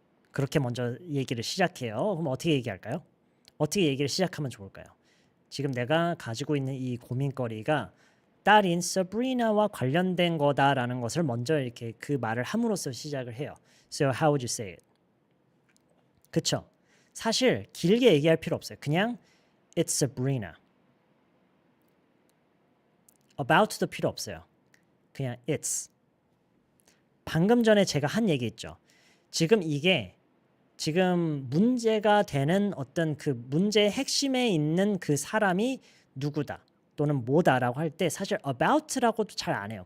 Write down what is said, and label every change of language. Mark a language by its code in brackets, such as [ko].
[ko] 그렇게 먼저 얘기를 시작해요. 그럼 어떻게 얘기할까요? 어떻게 얘기를 시작하면 좋을까요? 지금 내가 가지고 있는 이 고민거리가 딸인 Sabrina와 관련된 거다라는 것을 먼저 이렇게 그 말을 함으로써 시작을 해요. [en] So how would you say it? [ko] 그쵸? 사실 길게 얘기할 필요 없어요. 그냥 [en] It's Sabrina. [ko] About도 필요 없어요. 그냥 [en] It's. [ko] 방금 전에 제가 한 얘기 있죠. 지금 이게 지금 문제가 되는 어떤 그 문제의 핵심에 있는 그 사람이 누구다 또는 뭐다라고 할 때 사실 about라고도 잘 안 해요.